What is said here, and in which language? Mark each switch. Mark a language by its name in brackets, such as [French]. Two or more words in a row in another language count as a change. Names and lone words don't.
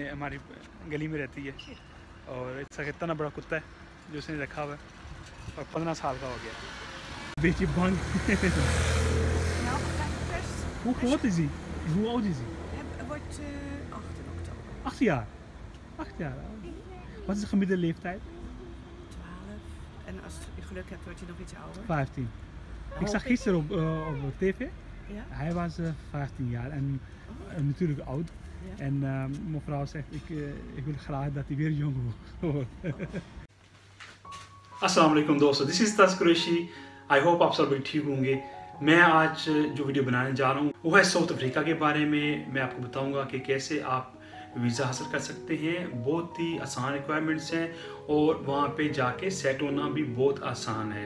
[Hindi] हमारी गली में रहती है और इसका कितना बड़ा कुत्ता है जो उसने रखा हुआ है और 15 साल का हो गया। [Dutch] Weet je bang? Hoe groot is hij? Hoe oud is hij? Hij wordt 8 in oktober. 8 jaar. 8 jaar. Wat is de gemiddelde leeftijd? 12. En als je geluk hebt wordt hij nog iets ouder. 15. Ik zag gisteren op tv. Ja? Hij was 15 jaar en natuurlijk oud. Ja. En mevrouw zegt ik wil graag dat hij weer jong wordt. [Hindi] अस्सलाम वालेकुम दोस्तों, [English] this is [Hindi] तस कुरैशी। [English] I hope [Hindi] आप सब ठीक होंगे। मैं आज जो वीडियो बनाने जा रहा हूँ वो है साउथ अफ्रीका के बारे में। मैं आपको बताऊंगा कि कैसे आप वीज़ा हासिल कर सकते हैं। बहुत ही आसान रिक्वायरमेंट्स हैं और वहाँ पे जाके सेट होना भी बहुत आसान है।